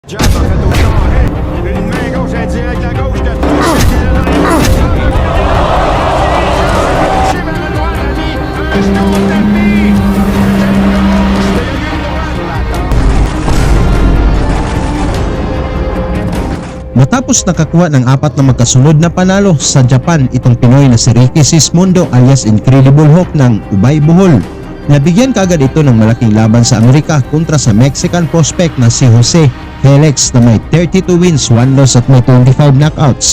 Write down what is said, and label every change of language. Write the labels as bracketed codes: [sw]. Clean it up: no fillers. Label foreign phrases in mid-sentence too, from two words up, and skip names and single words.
[fr] Jab en fait au carré. Une main gauche indirecte, la gauche de touche. Touché vers la droite, ami. Un genou au tapis. [tl] Matapos nakakuha ng 4 na magkasunod na panalo sa Japan itong Pinoy na si Ricky Sismondo alias Incredible Hulk ng Ubay Bohol. Nabigyan kaagad ito ng malaking laban sa Amerika kontra sa Mexican prospect na si Jose Felix na may 32 wins, 1 loss at may 25 knockouts.